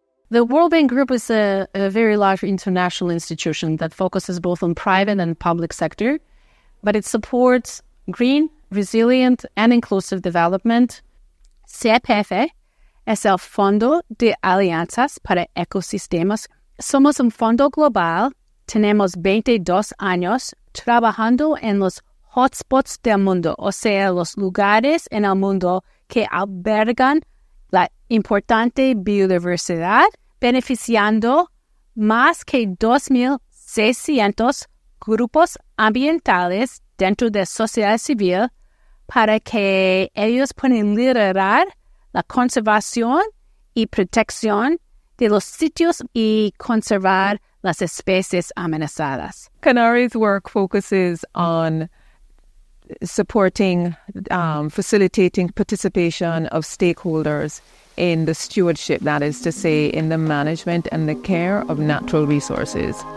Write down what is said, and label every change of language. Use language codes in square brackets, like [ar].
[en] The World Bank Group is a very large international institution that focuses both on private and public sector, but it supports green, resilient, and inclusive development. [es] CEPF es el Fondo de Alianzas para Ecosistemas. Somos un fondo global, tenemos 22 años trabajando en los hotspots del mundo, o sea, los lugares en el mundo que albergan la importante biodiversidad, beneficiando más que 2.600 grupos ambientales dentro de sociedad civil para que ellos puedan liderar la conservación y protección de los sitios y conservar las especies amenazadas. [en] CANARI's work focuses on supporting, facilitating participation of stakeholders in the stewardship, that is to say, in the management and the care of natural resources.